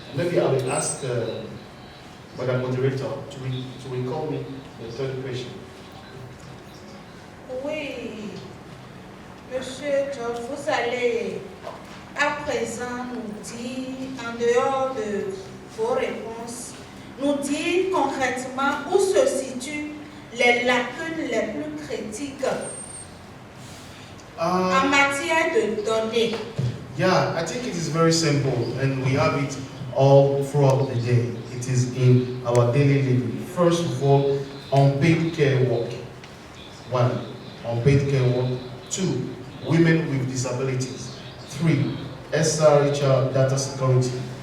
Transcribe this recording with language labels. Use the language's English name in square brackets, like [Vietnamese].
[English] Maybe I will ask Madam Moderator to recall me the third question. [French] Oui, Monsieur George, vous allez à présent nous dire, en dehors de vos réponses, nous dire concrètement où se situent les lacunes les plus critiques en matière de données. [English] Yeah, I think it is very simple, and we have it all throughout the day. It is in our daily living. First of all, unpaid care work. One, unpaid care work. 2, women with disabilities. 3, SRHR data security.